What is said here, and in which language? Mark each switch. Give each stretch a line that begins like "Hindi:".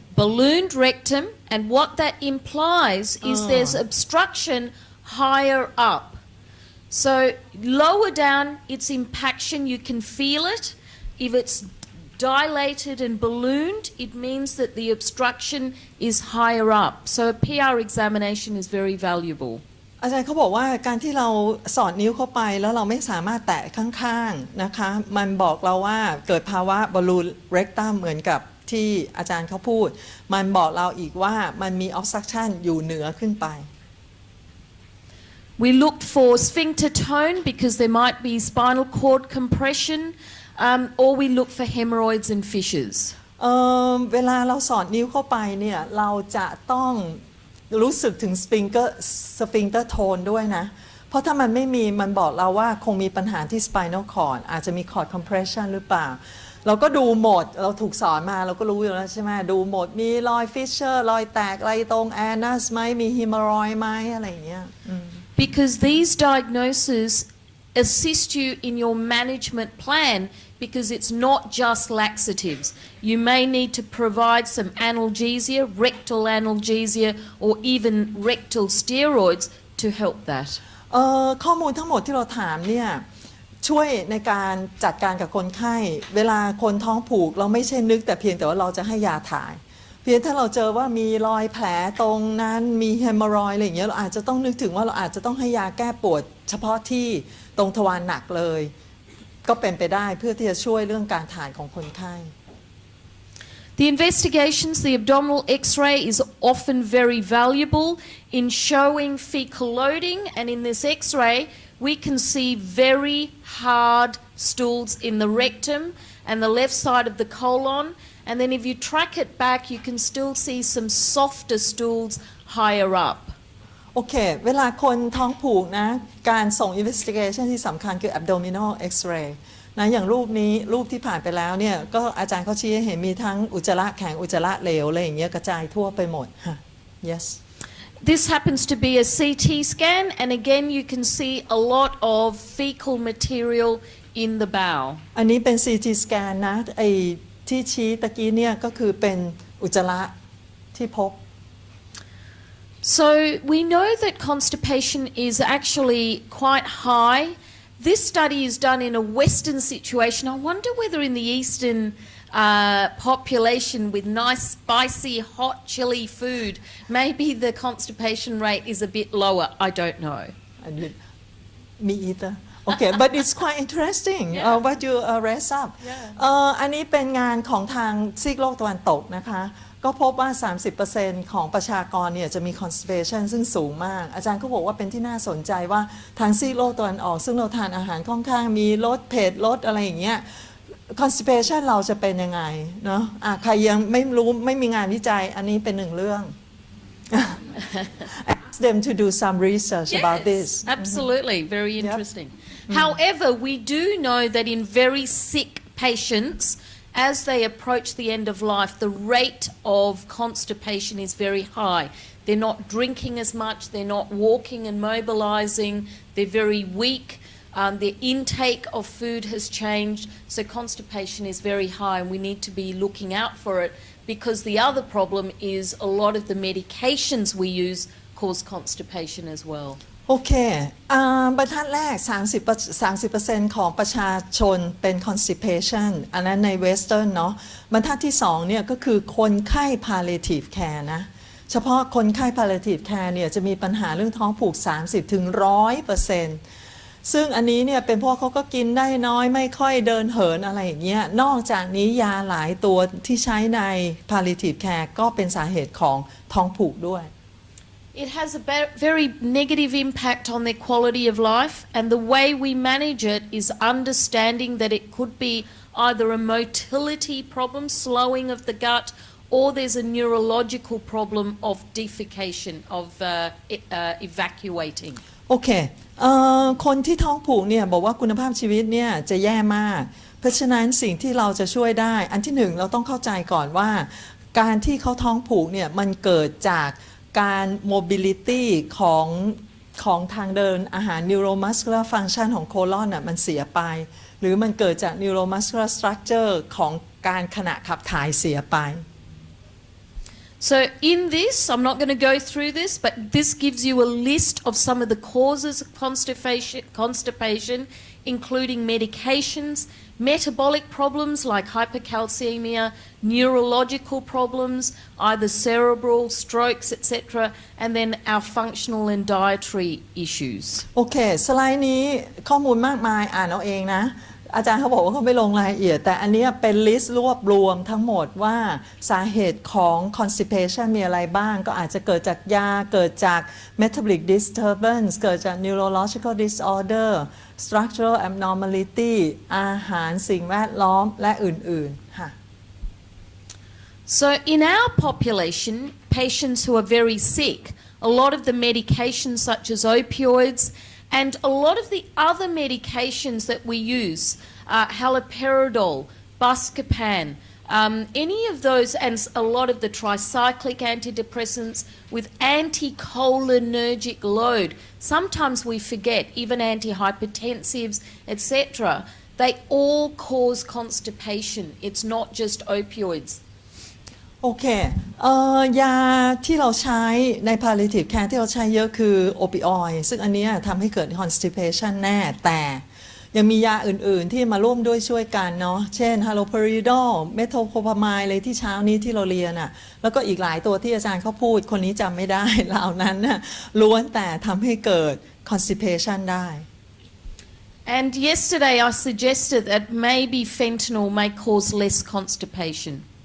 English: Ballooned rectum, and what that implies is there's obstruction higher up. So lower down, it's impaction, you can feel it. If it's dilated and ballooned, it means that the obstruction is higher up. So a PR examination is very valuable.
Thai: อาจารย์เขาบอกว่าการที่เราสอดนิ้วเข้าไปแล้วเราไม่สามารถแตะข้างๆนะคะมันบอกเราว่าเกิดภาวะบอลลูนเร็กตัมเหมือนกับที่อาจารย์เขาพูดมันบอกเราอีกว่ามันมี obstruction อยู่เหนือขึ้นไป
English: We looked for sphincter tone because there might be spinal cord compression. Or we look for hemorrhoids and fissures.
Thai: เวลาเราสอดนิ้วเข้าไปเนี่ยเราจะต้องรู้สึกถึงสฟิงเกอร์โทนด้วยนะเพราะถ้ามันไม่มีมันบอกเราว่าคงมีปัญหาที่ spinal cord อาจจะมี cord compression หรือเปล่าเราก็ดูหมดเราถูกสอนมาเราก็รู้อยู่แล้วใช่ไหมดูหมดมีรอยฟิชเชอร์รอยแตกอะไรตรงแอนัสไหมมี hemorrhoid ไหมอะไรอย่างเงี้ย
English: Because these diagnoses assist you in your management plan, because it's not just laxatives. You may need to provide some analgesia, rectal analgesia, or even rectal steroids to help that.
Thai: ข้อมูลทั้งหมดที่เราถามเนี่ยช่วยในการจัดการกับคนไข้เวลาคนท้องผูกเราไม่ใช่นึกแต่เพียงแต่ว่าเราจะให้ยาถ่ายเพียงถ้าเราเจอว่ามีรอยแผลตรงนั้นมีเฮมอรอยด์อะไรอย่างเงี้ยเราอาจจะต้องนึกถึงว่าเราอาจจะต้องให้ยาแก้ปวดเฉพาะที่ตรงทวารหนักเลยก็เป็นไปได้เพื่อที่จะช่วยเรื่องการถ่ายของคนไข้
English: The investigations, the abdominal X-ray is often very valuable in showing fecal loading, and in this X-ray we can see very hard stools in the rectum and the left side of the colon, and then if you track it back you can still see some softer stools higher up.
Thai: โอเคเวลาคนท้องผูกนะการส่ง investigation ที่สำคัญคือ abdominal X-ray นะอย่างรูปนี้รูปที่ผ่านไปแล้วเนี่ยก็อาจารย์เขาชี้ให้เห็นมีทั้งอุจจาระแข็งอุจจาระเหลวอะไรอย่างเงี้ยกระจายทั่วไปหมดฮะ yes
English: This happens to be a CT scan, and again you can see a lot of fecal material in the bowel.
Thai: อันนี้เป็น CT scan นะไอ้ที่ชี้ตะกี้เนี่ยก็คือเป็นอุจจาระที่พบ
English: So we know that constipation is actually quite high. This study is done in a Western situation. I wonder whether in the Eastern population with nice spicy hot chili food, maybe the constipation rate is a bit lower. I don't know. me either okay but it's quite interesting what you raise up
Thai: อันนี้เป็นงานของทางซีกโลกตะวันตกนะคะก็พบว่า 30% ของประชากรเนี่ยจะมี constipation ซึ่งสูงมากอาจารย์ก็บอกว่าเป็นที่น่าสนใจว่าทางซีกโลกตะวันออกซึ่งเราทานอาหารค่อนข้างมีลดเผ็ดลดอะไรอย่างเงี้ย constipation เราจะเป็นยังไงเนาะใครยังไม่รู้ไม่มีงานวิจัยอันนี้เป็นหนึ่งเรื่อง
English: ask them to do some research about this absolutely very interesting however we do know that in very sick patients as they approach the end of life the rate of constipation is very high they're not drinking as much they're not walking and mobilizing they're very weak their intake of food has changed so constipation is very high and we need to be looking out for it because the other problem is a lot of the medications we use cause constipation as well
Thai: โอเคบรรทัดแรก 30% ของประชาชนเป็น constipation อันนั้นใน Western เนาะบรรทัดที่2เนี่ยก็คือคนไข้ Palliative care นะเฉพาะคนไข้ Palliative care เนี่ยจะมีปัญหาเรื่องท้องผูก 30-100%ซึ่งอันนี้เนี่ยเป็นพวกเขาก็กินได้น้อยไม่ค่อยเดินเหินอะไรอย่างเงี้ยนอกจากนี้ยาหลายตัวที่ใช้ใน Palliative care ก็เป็นสาเหตุของท้องผูกด้วย
English: It has a very negative impact on their quality of life and the way we manage it is understanding that it could be either a motility problem, slowing of the gut, or there's a neurological problem of defecation, of evacuating.
Thai: โอเคคนที่ท้องผูกเนี่ยบอกว่าคุณภาพชีวิตเนี่ยจะแย่มากเพราะฉะนั้นสิ่งที่เราจะช่วยได้อันที่หนึ่งเราต้องเข้าใจก่อนว่าการที่เขาท้องผูกเนี่ยมันเกิดจากการ mobility ของทางเดินอาหาร neuromuscular function ของโคลอนน่ะมันเสียไปหรือมันเกิดจาก neuromuscular structure ของการขณะขับถ่ายเสียไป
English: So in this, I'm not going to go through this, but this gives you a list of some of the causes of constipation, including medications, metabolic problems like hypercalcemia, neurological problems, either cerebral, strokes, etc., and then our functional and dietary issues.
Thai: โอเคสไลด์นี้ข้อมูลมากมายอ่านเอาเองนะอาจารย์เขาบอกว่าเขาไม่ลงรายละเอียดแต่อันนี้เป็นลิสต์รวบรวมทั้งหมดว่าสาเหตุของ constipation มีอะไรบ้างก็อาจจะเกิดจากยาเกิดจาก metabolic disturbance เกิดจาก neurological disorder structural abnormality อาหารสิ่งแวดล้อมและอื่นๆค่ะ
English: So in our population, patients who are very sick, a lot of the medications such as opioids and a lot of the other medications that we use, haloperidol, buscopan, any of those and a lot of the tricyclic antidepressants with anticholinergic load. Sometimes we forget, even antihypertensives, etc. They all cause constipation. It's not just opioids.
Thai: โอเคยาที่เราใช้ใน palliative care ที่เราใช้เยอะคือโอปิออยด์ซึ่งอันนี้ทำให้เกิด constipation แน่แต่ยังมียาอื่นๆที่มาร่วมด้วยช่วยกันเนาะเช่น haloperidol เมโทโคพามายเลยที่เช้านี้ที่เราเรียนอ่ะแล้วก็อีกหลายตัวที่อาจารย์เขาพูดคนนี้จำไม่ได้เหล่านั้นน่ะล้วนแต่ทำให้เกิด constipation ได้
English: And yesterday I suggested that maybe fentanyl may cause less constipation.